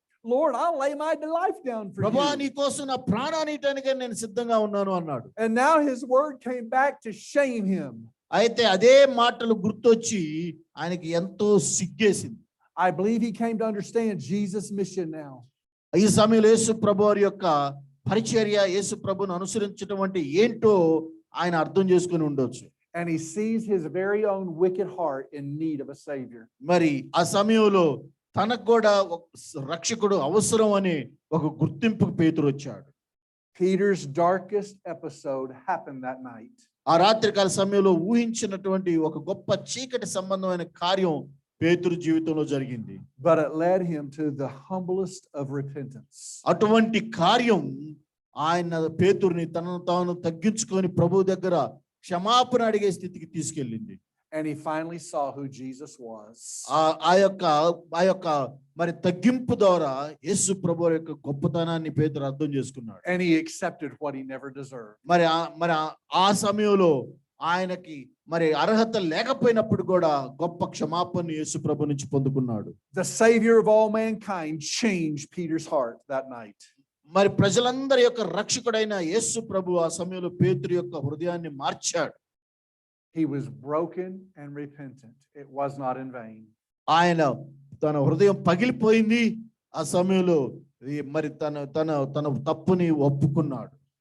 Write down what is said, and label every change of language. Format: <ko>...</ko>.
<en>Lord, I'll lay my life down for</en> <te>ప్రభువా,</te> <en>you.</en> <te>నీ కోసం నా ప్రాణాన్ని ఇవ్వడానికే నేను సిద్ధంగా ఉన్నాను అన్నాడు.</te> <en>And now his word came back to shame him.</en> <te>అయితే అదే మాటలు గుర్తొచ్చి ఆయనకి ఎంతో సిగ్గేసింది.</te> <en>I believe he came to understand Jesus' mission now.</en> <te>ఈ సమయంలో యేసు ప్రభువారి యొక్క పరిచర్య, యేసు ప్రభువును అనుసరించడం అంటే ఏంటో ఆయన అర్థం చేసుకుని ఉండొచ్చు.</te> <en>And he sees his very own wicked heart in need of a savior.</en> <te>మరి ఆ సమయంలో తనకు కూడా రక్షకుడు అవసరం అనే ఒక గుర్తింపుకు పేతురు వచ్చాడు.</te> <en>Peter's darkest episode happened that night.</en> <te>ఆ రాత్రికాల సమయంలో ఊహించినటువంటి ఒక గొప్ప చీకటి సంబంధమైన కార్యం పేతురు జీవితంలో జరిగింది.</te> <en>But it led him to the humblest of repentance.</en> <te>అటువంటి కార్యం ఆయన పేతురుని తనను తాను తగ్గించుకొని ప్రభు దగ్గర క్షమాపణ అడిగే స్థితికి తీసుకెళ్ళింది.</te> <en>And he finally saw who Jesus was.</en> <te>ఆ యొక్క మరి తగ్గింపు ద్వారా యేసు ప్రభువు యొక్క గొప్పతనాన్ని పేతురు అర్థం చేసుకున్నాడు.</te> <en>And he accepted what he never deserved.</en> <te>మరి ఆ సమయంలో ఆయనకి మరి అర్హత లేకపోయినప్పుడు కూడా గొప్ప క్షమాపణ యేసు ప్రభు నుంచి పొందుకున్నాడు.</te> <en>The savior of all mankind changed Peter's heart that night.</en> <te>మరి ప్రజలందరి యొక్క రక్షకుడైన యేసు ప్రభు ఆ సమయంలో పేతురు యొక్క హృదయాన్ని మార్చాడు.</te> <en>He was broken and repentant. It was not in vain.</en> <te>ఆయన తన హృదయం పగిలిపోయింది. ఆ సమయంలో మరి తన తప్పుని ఒప్పుకున్నాడు.</te>